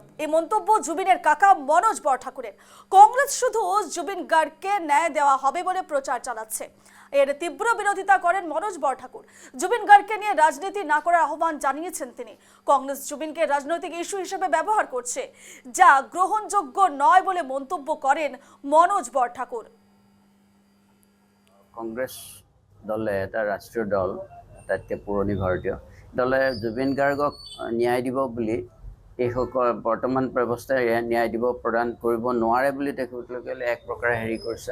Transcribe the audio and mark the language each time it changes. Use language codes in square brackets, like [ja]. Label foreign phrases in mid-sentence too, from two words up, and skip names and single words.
[bn] এই মন্তব্য জুবিনের কাকা মনোজ বরঠাকুরের। কংগ্রেস শুধু জুবিন গার্গকে ন্যায় দেওয়া হবে বলে প্রচার চালাচ্ছে। এর তীব্র বিরোধিতা করেন মনোজ বরঠাকুর। জুবিন গার্গকে নিয়ে রাজনীতি না করার আহ্বান জানিয়েছেন তিনি। কংগ্রেস জুবিনকে রাজনৈতিক ইস্যু হিসেবে ব্যবহার করছে, যা গ্রহণযোগ্য নয় বলে মন্তব্য করেন মনোজ বরঠাকুর। [as] কংগ্ৰেছ দলে এটা ৰাষ্ট্ৰীয় দল, আটাইতকৈ পুৰণি ভাৰতীয় দলে জুবিন গাৰ্গক ন্যায় দিব বুলি এইসকল বৰ্তমান ব্যৱস্থাই ন্যায় দিব প্ৰদান কৰিব নোৱাৰে বুলি তেখেতলোকে এক প্ৰকাৰে কৰিছে।